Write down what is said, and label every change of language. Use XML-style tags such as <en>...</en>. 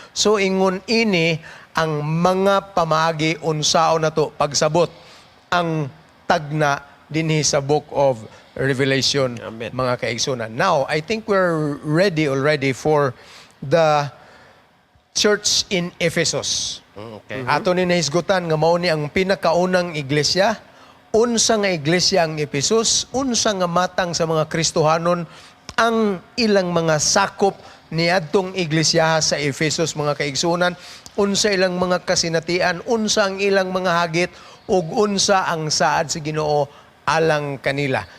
<ceb>So ingon ini ang mga pamaagi unsao na to pagsabot ang tagna dinhi sa</ceb> <en>book of Revelation</en> <ceb>Amen. mga kaigsunan.</ceb> <en>Now, I think we're ready already for the church in Ephesus. Okay.</en> <ceb>Ato ni nahisgutan nga mao ni ang pinakaunang iglesia. Unsa nga iglesia ang Ephesus, unsa nga matang sa mga Kristohanon ang ilang mga sakop ni adtong iglesia sa Ephesus mga kaigsunan, unsa ilang mga kasinatian, unsa ang ilang mga hagit, ug unsa ang saad sa Ginoo alang kanila.</ceb>